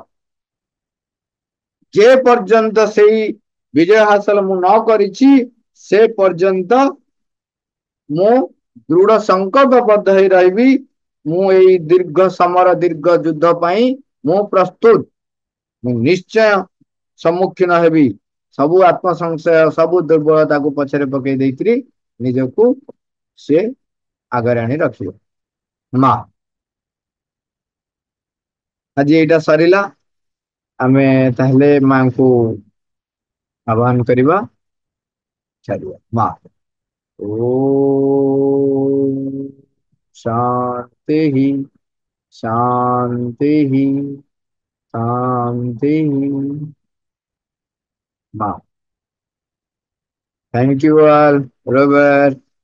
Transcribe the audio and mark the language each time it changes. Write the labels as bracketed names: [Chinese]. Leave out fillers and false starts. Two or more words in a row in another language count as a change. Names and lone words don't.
[Odia] ଯେ ପର୍ଯ୍ୟନ୍ତ ସେଇ ବିଜୟ ହାସଲ ମୁଁ ନ କରିଛି ସେ ପର୍ଯ୍ୟନ୍ତ ମୁଁ ଦୃଢ ସଂକଳ୍ପବଦ୍ଧ ହେଇ ରହିବି ମୁଁ ଏଇ ଦୀର୍ଘ ସମର ଦୀର୍ଘ ଯୁଦ୍ଧ ପାଇଁ ମୁଁ ପ୍ରସ୍ତୁତ ମୁଁ ନିଶ୍ଚୟ ସମ୍ମୁଖୀନ ହେବି ସବୁ ଆତ୍ମସଂଶୟ ସବୁ ଦୁର୍ବଳତାକୁ ପଛରେ ପକେଇ ଦେଇକରି ନିଜକୁ ସେ ଆଗରେ ଆଣି ରଖିବ ମା ଆଜି ଏଇଟା ସରିଲା ଆମେ ତାହେଲେ ମାଙ୍କୁ ଆହ୍ୱାନ କରିବା ଛାଡିବା ମା [Sanskrit] ओ शांति शांति शांति [Odia] माँ [English] thank you all [Odia] रॉबर्ट